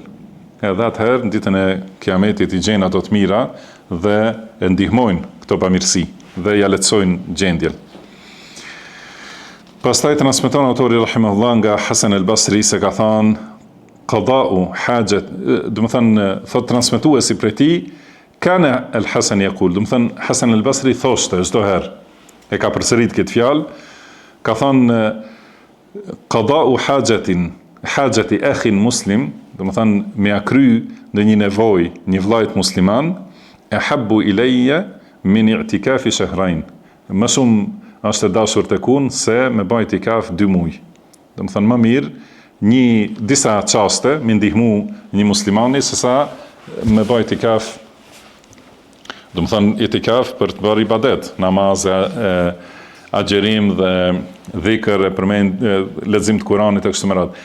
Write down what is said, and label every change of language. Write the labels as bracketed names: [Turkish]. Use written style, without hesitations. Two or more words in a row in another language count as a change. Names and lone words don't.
[Albanian] Edhe atëherë në ditën e Kiametit i gjen ato të mira dhe e ndihmojnë këto bamirësi dhe ja lehtësojnë gjendjen. Pastaj transmeton autori rahimahullah nga Hasan al-Basri se ka thënë [Arabic] قضاء حاجة, [Albanian] do të thënë thot transmetuesi prej tij, [Arabic] كان الحسن يقول, [Albanian] do të thënë Hasan al-Basri thoshte çdo herë, e ka përsërit këtë fjalë, ka thënë [Arabic] قضاء حاجة أخ مسلم, [Albanian] do të thënë me akry në një nevojë një vllajt musliman, [Arabic] أحب إلي من اعتكاف شهرين. [Albanian] Më shumë është e dashur tek unë se me bë i'tikaf 2 muaj. Do të thënë më mirë disa çaste me ndihmu një muslimani se sa me bë i'tikaf, Do të thonë itikaf për të bërë ibadet, namaz, agjerim dhe dhikr, lexim të Kuranit e kështu me radhë.